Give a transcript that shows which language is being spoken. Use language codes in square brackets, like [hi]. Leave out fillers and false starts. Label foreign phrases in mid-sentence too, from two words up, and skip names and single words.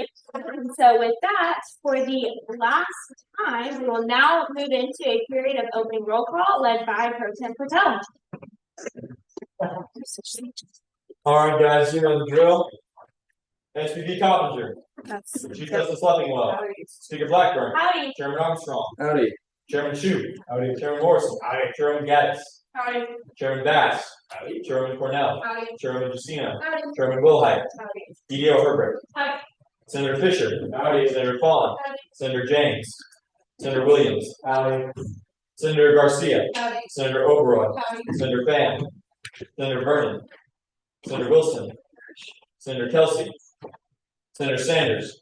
[en] And so with that, for the last time, we will now move into a period of opening roll call led by Pro Tem Patel. All right, guys, you know the drill. SVP Coppinger. Chief Justice Leffingwell. Speaker Blackburn. Howdy. Chairman Armstrong. Howdy. Chairman Shue. Howdy. Chairman Morrison. Howdy. Chairman Gaddis. Howdy. Chairman Bass. Howdy. Chairman Cornell. Howdy. Chairman Jusino. Howdy. Chairman Wilhite. Howdy. DDO Herbert. Howdy. Senator Fisher. Howdy. Senator Fallon. Howdy. Senator James. Senator Williams. Howdy. Senator Garcia. Howdy. Senator Oberoi. Howdy. Senator Pham. Senator Vernon. Senator Wilson. Senator Kelsey. Senator Sanders.